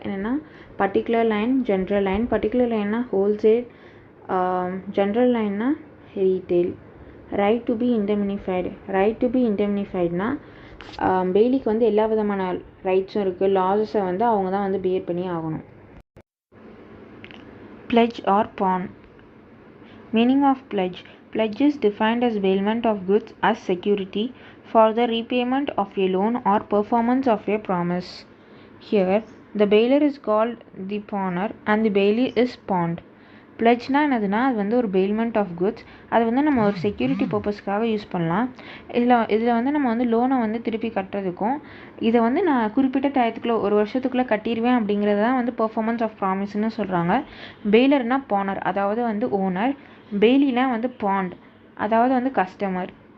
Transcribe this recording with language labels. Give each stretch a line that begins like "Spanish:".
Tamil: என்னென்னா particular line, general line. Particular லைன்னா wholesale, general லைன்னா retail.
English: Right to be indemnified.
Tamil: Right to be இண்டெம்னிஃபைட்னா பெய்லிக்கு வந்து எல்லா விதமான ரைட்ஸும் இருக்குது. லாஸஸை வந்து அவங்க தான் வந்து பியர் பண்ணி ஆகணும்.
English: Pledge or pawn. Meaning of pledge. Pledge is defined as bailment of goods as security for the repayment of a loan or performance of a promise. Here, the bailer is called the pawner and the bailee is pawned.
Tamil: பிளட்ஜ்னால் என்னதுன்னா அது வந்து ஒரு bailment of goods. அது வந்து நம்ம ஒரு security பர்பஸ்க்காக use பண்ணலாம். இதில் வந்து நம்ம வந்து லோனை வந்து திருப்பி கட்டுறதுக்கும் இதை வந்து நான் குறிப்பிட்ட டயத்துக்குள்ளே ஒரு வருஷத்துக்குள்ளே கட்டிடுவேன் அப்படிங்கிறது தான் வந்து பெர்ஃபார்மன்ஸ் ஆஃப் ப்ராமிஸ்ன்னு சொல்கிறாங்க. பெயிலர்னா பானர், அதாவது வந்து ஓனர். பெயிலினா வந்து பாண்ட், அதாவது வந்து கஸ்டமர்.